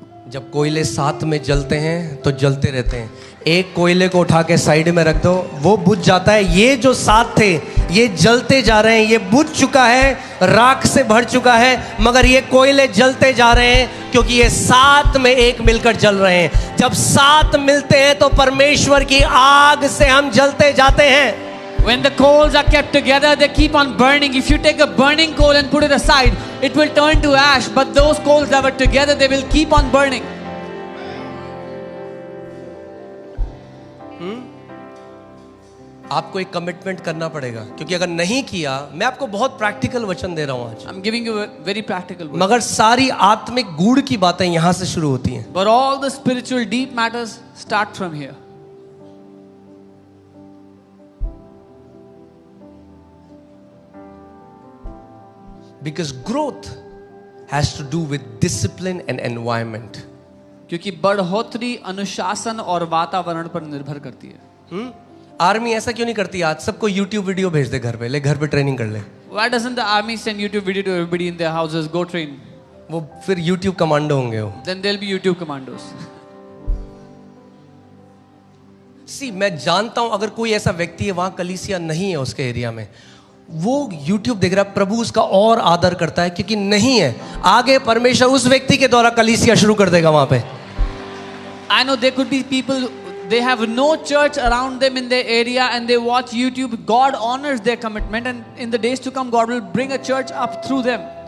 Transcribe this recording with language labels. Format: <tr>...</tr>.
<hi>जब कोयले साथ में जलते हैं तो जलते रहते हैं. एक कोयले को उठा के साइड में रख दो, वो बुझ जाता है. ये जो साथ थे ये जलते जा रहे हैं, ये बुझ चुका है, राख से भर चुका है, मगर ये कोयले जलते जा रहे हैं क्योंकि ये साथ में एक मिलकर जल रहे हैं. जब साथ मिलते हैं तो परमेश्वर की आग से हम जलते जाते हैं.</hi> <en>When the coals are kept together, they keep on burning. If you take a burning coal and put it aside, it will turn to ash. But those coals that were together, they will keep on burning.</en> <hi>आपको एक commitment करना पड़ेगा, क्योंकि अगर नहीं किया, मैं आपको बहुत प्रैक्टिकल वचन दे रहा हूं आज,</hi> <en>I'm giving you a very practical word.</en> <hi>मगर सारी आत्मिक गूढ़ की बातें यहां से शुरू होती हैं.</hi> <en>But all the spiritual deep matters start from here. Because growth has to do with discipline and environment.</en> <hi>क्योंकि बढ़ोतरी अनुशासन और वातावरण पर निर्भर करती है. आर्मी ऐसा क्यों नहीं करती आज? सबको YouTube वीडियो भेज दे घर पे, ले घर पे ट्रेनिंग कर ले.</hi> <en>Why doesn't the army send YouTube video to everybody in their houses? Go train.</en> <hi>वो फिर YouTube कमांडो होंगे वो.</hi> <en>Then there'll be YouTube commandos.</en> <hi>सी मैं जानता हूं अगर कोई ऐसा व्यक्ति है, वहां कलीसिया नहीं है उसके एरिया में, वो YouTube देख रहा है, प्रभु उसका और आदर करता है, क्योंकि नहीं है. आगे परमेश्वर उस व्यक्ति के द्वारा कलीसिया शुरू कर देगा वहां पे.</hi> <en>I know there could be people, they have no church around them in their area and they watch YouTube. God honors their commitment and in the days to come God will bring a church up through them.</en>